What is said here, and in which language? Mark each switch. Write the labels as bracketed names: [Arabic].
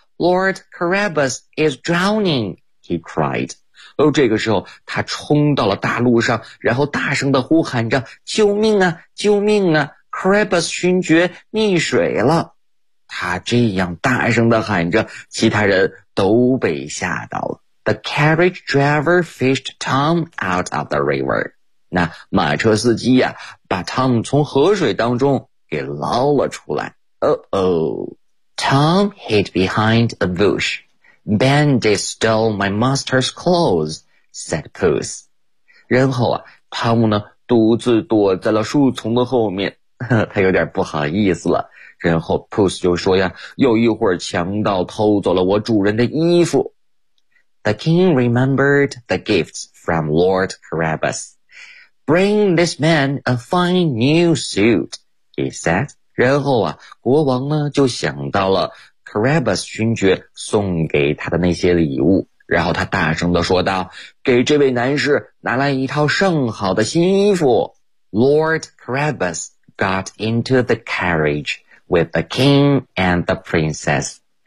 [English] Lord Carabas is drowning, he cried. [Chinese] 哦，这个时候他冲到了大陆上，然后大声地呼喊着，救命啊，救命啊， Carabas 勋爵溺水了。他这样大声地喊着，其他人都被吓到了。 [English] The carriage driver fished Tom out of the river. [Chinese] 那马车司机呀，把 Tom 从河水当中给捞了出来。 [English] Tom hid behind a bush. Bandit stole my master's clothes, said Puss. [Chinese] 然后啊，汤姆呢独自躲在了树丛的后面，他有点不好意思了。然后 Puss 就说呀，有一会儿强盗偷走了我主人的衣服。 [English] The king remembered the gifts from Lord Carabas. Bring this man a fine new suit, he said. [Chinese] 然后啊，国王呢就想到了 Carabas 勋爵送给他的那些礼物，然后他大声地说道，给这位男士拿来一套上好的新衣服。 [English] Lord Carabas got into the carriage with the king and the princess.